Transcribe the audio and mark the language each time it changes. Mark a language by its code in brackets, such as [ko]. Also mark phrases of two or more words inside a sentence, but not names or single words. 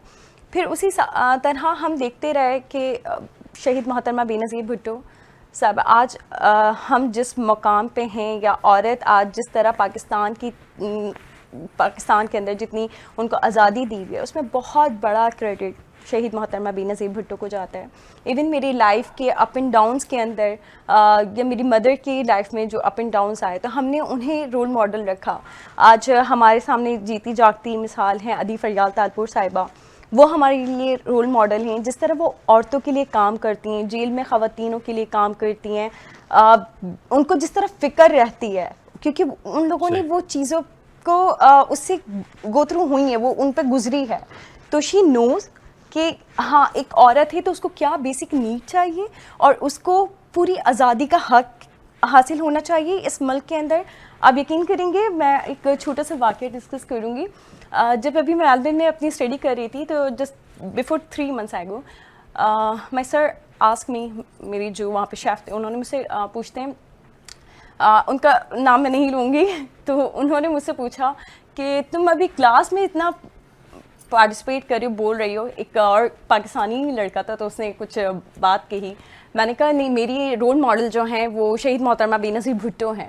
[ur] پھر اسی طرح ہم دیکھتے رہے کہ شہید محترمہ بینظیر بھٹو صاحب، آج ہم جس مقام پہ ہیں، یا عورت آج جس طرح پاکستان کے اندر جتنی ان کو آزادی دی ہوئی ہے، اس میں بہت بڑا کریڈٹ شہید محترمہ بینظیر بھٹو کو جاتا ہے. ایون میری لائف کے [en] ups and downs [ur] کے اندر، یا میری مدر کی لائف میں جو [en] ups and downs [ur] آئے، تو ہم نے انہیں [en] role model [ur] رکھا. آج ہمارے سامنے جیتی جاگتی مثال ہیں ادی فریال تالپور صاحبہ, وہ ہمارے لیے [en] role model [ur] ہیں. جس طرح وہ عورتوں کے لیے کام کرتی ہیں، جیل میں خواتینوں کے لیے کام کرتی ہیں، ان کو جس طرح فکر رہتی ہے، کیونکہ ان لوگوں نے وہ چیزوں کو اس سے [en] go through [ur] ہوئی ہے، وہ ان پر گزری ہے، تو [en] she knows [ur] کہ ہاں ایک عورت ہے تو اس کو کیا [en] basic need [ur] چاہیے اور اس کو پوری آزادی کا حق حاصل ہونا چاہیے اس ملک کے اندر. آپ یقین کریں گے، میں ایک چھوٹا سا واقعہ ڈسکس کروں گی. جب ابھی میں میلبرن میں اپنی اسٹڈی کر رہی تھی، تو [en] just before 3 months ago my sir ask me, [ur] میری جو وہاں پہ شیف تھے انہوں نے مجھ سے پوچھتے ہیں، ان کا نام میں نہیں لوں گی، تو انہوں نے مجھ سے پوچھا کہ تم ابھی کلاس میں اتنا پارٹیسپیٹ کر رہی ہو، بول رہی ہو، ایک اور پاکستانی لڑکا تھا تو اس نے کچھ بات کہی، میں نے کہا نہیں، میری [en] role model [ur] جو ہیں وہ شہید محترمہ بینظیر بھٹو ہیں.